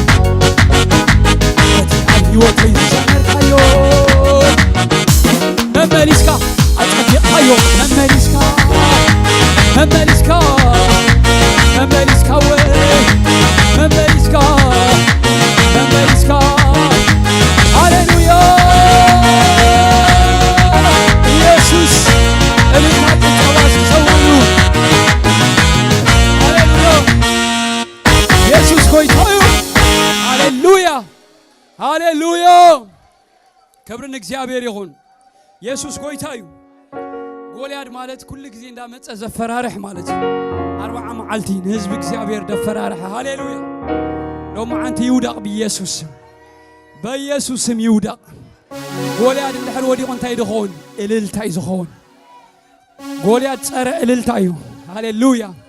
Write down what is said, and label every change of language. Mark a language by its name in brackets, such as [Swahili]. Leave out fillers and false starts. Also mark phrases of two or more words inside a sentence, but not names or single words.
[Tigrinya] ነቲ ኣብ ሕይወተይ ዝጀመርካዮ መመሊስካ ኣጸቢቕካዮ መመሊስካ መመሊስካ መመሊስካ መመሊስካ መመሊስካ ሃሌሉያ ኢየሱስ እልልታ ጭብጨባ ሲሰውሉ ሃሌሉያ ኢየሱስ ጎይታዩ ሃሌሉያ ሃሌሉያ [Amharic] ክብርን እግዚአብሔር ይሁን [Tigrinya] ኢየሱስ ጎይታዩ ጎልያድ ማለት ኩሉ ጊዜ እንዳመጸ ዘፈራርሕ ማለት 40 መዓልቲ ንህዝቢ እግዚአብሔር ደፈራርሕ ሃሌሉያ ሎማዓንቲ ይውዳቕ ብኢየሱስ በኢየሱስም ይውዳቕ ጎልያድ እንድሕር ወዲቑ እንታይ ድኸውን እልልታ እዩ ዝኸውን ጎልያድ ጸረ እልልታ እዩ ሃሌሉያ